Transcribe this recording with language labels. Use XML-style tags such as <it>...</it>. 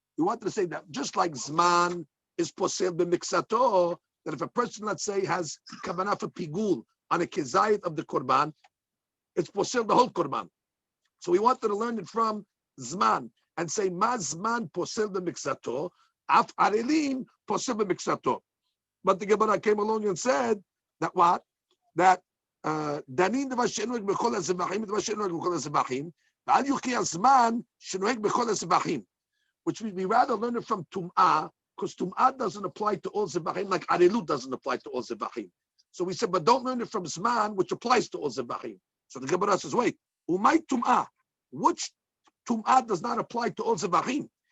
<en>We wanted to say that just like zman is posel b'miksato, that if a person, let's say, has kavanah for pigul on a kezayit of the korban, it's posel the whole korban. So we wanted to learn it from zman and say ma zman posel b'miksato, af arelim posel b'miksato. But the Gemara came along and said that what?</en> <he>That דנין דבר שנוהג בכל הזבחים, דבר שנוהג בכל הזבחים, ואל יוכיח זמן שנוהג בכל הזבחים.</he> <en>Which means we rather learn it from tum'ah, because tum'ah doesn't apply to all zebachim, like arelut doesn't apply to all zebachim. So we said, but don't learn it from zman, which applies to all zebachim. So the Gemara says, wait, umay tum'ah, which tum'ah does not apply to all zebachim?</en>